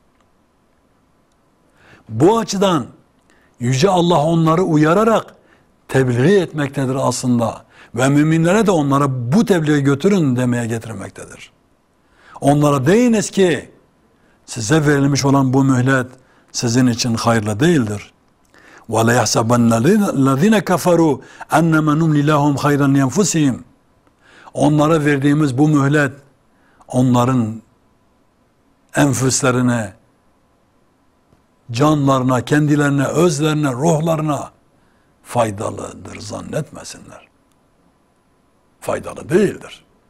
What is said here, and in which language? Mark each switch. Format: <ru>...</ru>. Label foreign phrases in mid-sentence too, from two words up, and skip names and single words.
<tr>Bu açıdan Yüce Allah onları uyararak tebliğ etmektedir aslında. Ve müminlere de onlara bu tebliği götürün demeye getirmektedir. Onlara deyiniz ki size verilmiş olan bu mühlet sizin için hayırlı değildir.</tr> <ar>وَلَا يَحْسَبَنَّ الَّذ۪ينَ كَفَرُوا اَنَّمَا نُمْلِ لَهُمْ خَيْرًا لِيَنْفُسِهِمْ</ar> <tr>Onlara verdiğimiz bu mühlet onların enfüslerine, canlarına, kendilerine, özlerine, ruhlarına faydalıdır zannetmesinler. Faydalı değildir.</tr>